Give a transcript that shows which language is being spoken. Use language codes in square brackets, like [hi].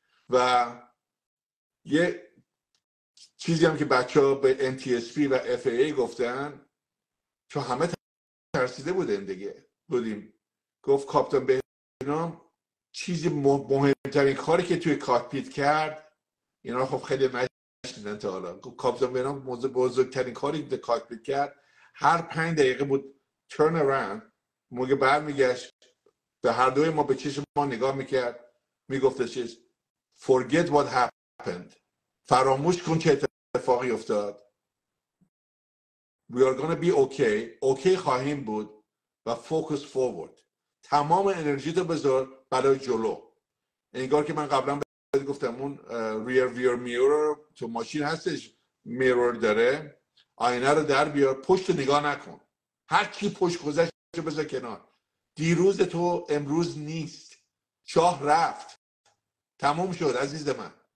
[fa] و یه چیزی هم که بچه‌ها به NTSB و FAA گفتن، چون همه ترسیده بودیم، گفت کاپیتان بهنام چیزی مهمترین کاری که توی کاکپیت کرد، اینا خب خیلی نشنیدن تا حالا، کاپیتان بهنام بزرگترین کاری که کاکپیت کرد هر 5 دقیقه بود [en] turn around، [fa] موقع برمیگشت به هر دوی ما به چشم ما نگاه میکرد، میگفت چیز [en] forget what happened. [fa] فراموش کن چه اتفاقی افتاد. [en] we are gonna be okay [fa] خواهیم بود و [en] focus forward. [fa] تمام انرژیتو بذار برای جلو. انگار که من قبلا گفتم اون [en] rear view mirror [fa] تو ماشین هستش، میرور داره، آینه رو در بیار، پشت نگاه نکن، هر چی پشت گذشت بذار کنار. دیروز تو امروز نیست، شاه رفت، تموم شد عزیز من.